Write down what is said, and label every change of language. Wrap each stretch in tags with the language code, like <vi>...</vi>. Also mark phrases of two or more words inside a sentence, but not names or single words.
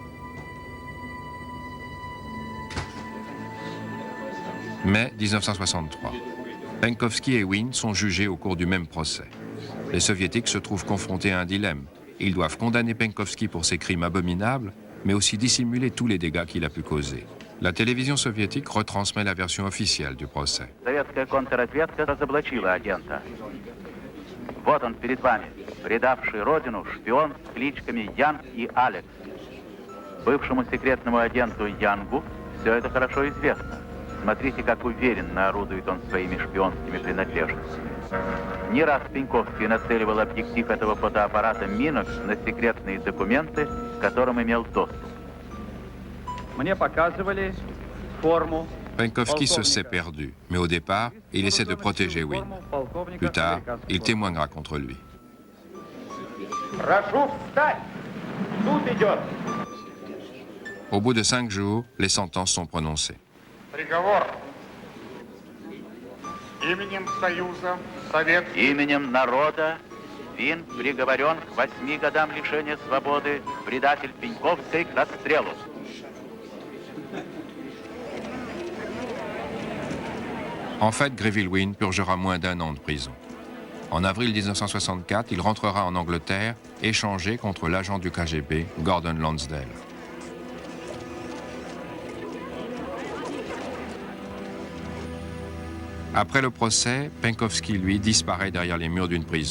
<fr>Mai 1963. Penkovski et Wynne sont jugés au cours du même procès. Les soviétiques se trouvent confrontés à un dilemme. Ils doivent condamner Penkovski pour ses crimes abominables, mais aussi dissimuler tous les dégâts qu'il a pu causer. La télévision soviétique retransmet la version officielle du procès.</fr> <ru>Советская контрразведка разоблачила агента. Вот он перед вами, предавший родину шпион с кличками Янг и Алекс. Бывшему секретному агенту Янгу все это хорошо известно. Смотрите, как уверенно орудует он своими шпионскими принадлежностями. Не раз Пенковский нацеливал объектив этого фотоаппарата Минокс на секретные документы, к которым имел доступ. Мне показывали форму.</ru> <fr>Penkovski se sait perdu, mais au départ, il essaie de protéger Wynne. Plus tard, il témoignera contre lui.</fr> <ru>Прошу встать! Суд идет!</ru> <fr>Au bout de 5 jours, les sentences sont prononcées.</fr> <ru>Приговор. Именем Союза Советских... Именем народа Вин приговорен к 8 годам лишения свободы, предатель Пеньковской к расстрелу.</ru> <fr>En fait, Greville Wynne purgera moins d'1 an de prison. En avril 1964, il rentrera en Angleterre, échangé contre l'agent du KGB, Gordon Lansdale. Après le procès, Penkovsky, lui, disparaît derrière les murs d'une prison.</fr>